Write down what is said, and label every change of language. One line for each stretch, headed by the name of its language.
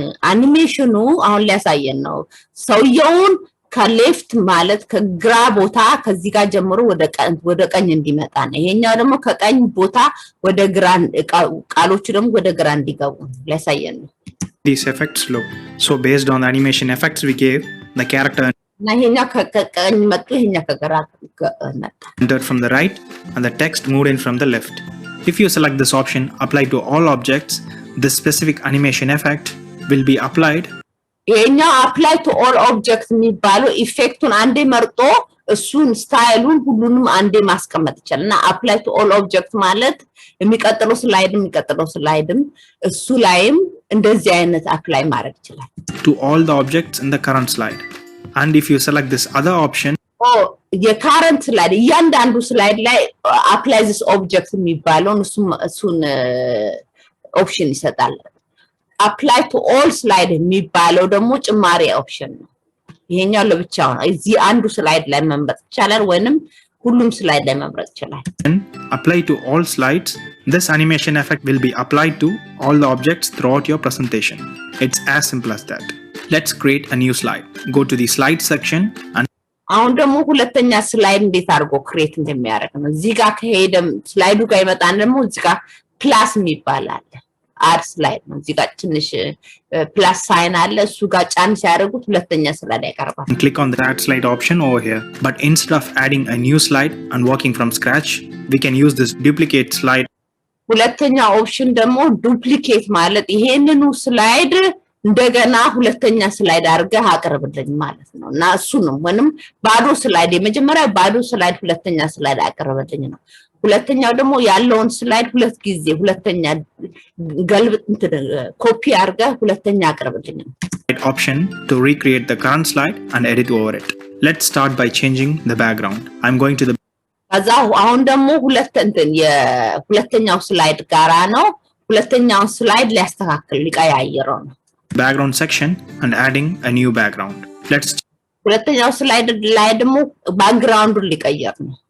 Amharic: አኒሜሽኑ አሁን ሊያሳየን ነው። ሰውየውን ከሌፍት ማለት ከግራ ቦታ ከዚህ ጋር ጀምሮ ወደ ቀኝ እንዲመጣ ነው። ይሄኛው ደግሞ ከቀኝ ቦታ ወደ ግራ ቃሎቹ ደግሞ ወደ ግራ እንዲገቡ ሊያሳየን ነው።
English: These effects look. So based on the animation effects we gave, the character
Amharic: እና ይሄኛው ከቀኝ መጥቶ ይሄኛው ከግራ መጣ።
English: entered from the right and the text moved in from the left. If you select this option apply to all objects, this specific animation effect will be applied.
Amharic: ይሄኛው
English: apply to all objects
Amharic: የሚባለው ኢፌክቱን አንዴ መርጦ እሱን ስታይሉን ሁሉንም አንዴ ማስቀመጥ ይችላል። እና apply to all objects ማለት የሚቀጥለው ስላይድም እሱ ላይም እንደዚህ አይነት አፕላይ ማድረግ ይችላል።
English: To all the objects in the current slide. And if you select this other option,
Amharic: የካረንት ስላይድ እያንዳንዱ ስላይድ ላይ
English: apply this object
Amharic: የሚባለውን እሱን ኦፕሽን ይሰጣል።
English: apply to all slide
Amharic: የሚባለው ደግሞ ጭማሪ ኦፕሽን ነው። ይሄኛው ለብቻው ነው። እዚህ አንዱ ስላይድ ላይ መምረጥ ይቻላል ወይንም ሁሉም ስላይድ ላይ መምረጥ ይችላል።
English: apply to all slides. This animation effect will be applied to all the objects throughout your presentation. It's as simple as that. Let's create a new slide. Go to the slide section and
Amharic: አሁን ደግሞ ሁለተኛ ስላይድ እንዴት አድርጎ ክሬት እንደሚያደርግ ነው። እዚህ ጋር ከሄደም ስላይዱ ጋር ይመጣን ደግሞ እዚህ ጋር ፕላስ የሚባል አለ። አድ ስላይድ ነው። እዚህ ጋር ትንሽ ፕላስ ሳይን አለ። እሱ ጋር ጫን ሲያደርጉት ሁለተኛ ስላይድ ያቀርባል።
English: click on the add slide option over here. But instead of adding a new slide and working from scratch, we can use this duplicate slide.
Amharic: ሁለተኛ ኦፕሽን ደግሞ ዱፕሊኬት ማለት ይሄንኑ ስላይድ እንደገና ሁለተኛ ስላይድ አድርገህ አቅርብልኝ ማለት ነው። እና እሱ ነው ወንም ባዶ ስላይድ የመጀመሪያ ባዶ ስላይድ ሁለተኛ ስላይድ አቅርብልኝ ነው። ሁለተኛው ደግሞ ያለውን ስላይድ ሁለት ጊዜ ሁለተኛ ገልብጥ ኮፒ አድርገህ ሁለተኛ አቅርብልኝ ነው።
English: Option to recreate the current slide and edit over it. Let's start by changing the background. I'm going to the
Amharic: ከዛ አሁን ደግሞ የሁለተኛው ስላይድ ጋራ ነው ሁለተኛው ስላይድ ሊያስተካክል ሊቀያየረው ነው
English: background section and adding a new background. Let's
Amharic: ሁለተኛው ስላይድ ላይ ደግሞ ባክግራውንዱን ሊቀየር ነው